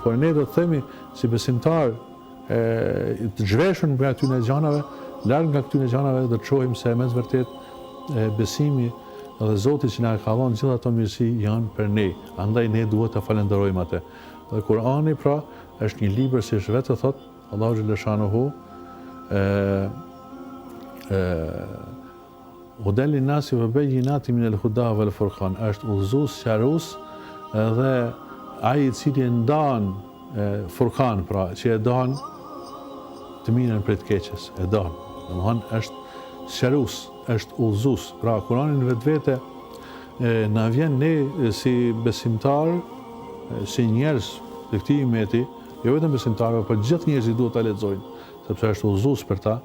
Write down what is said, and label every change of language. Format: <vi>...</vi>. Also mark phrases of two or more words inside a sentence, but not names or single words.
<sq>Por ne do të themi si besimtar të zhveshur nga atyre gjanave, larg nga këtyre gjanave do të shohim se mes vërtet besimi dhe Zoti që na ka dhënë gjithë ato mirësi janë për ne. Andaj ne duhet ta falenderojmë atë. Dhe Kurani pra është një libër si vetë thot Allahu xhaleshanuhu</sq> <ar>هدى للناس وبينات من الهدى والفرقان,</ar> <sq>është udhëzues, sqarues dhe ai i cili e ndan Furqan, pra që e dan të mirën prej të keqes, e dan. Domthonë është sqarues, është udhëzues. Pra Kurani në vetvete na vjen ne si besimtar, si njerëz të këtij umeti, jo vetëm besimtarë, por gjithë njerëzit duhet ta lexojnë, sepse është udhëzues për ta.</sq>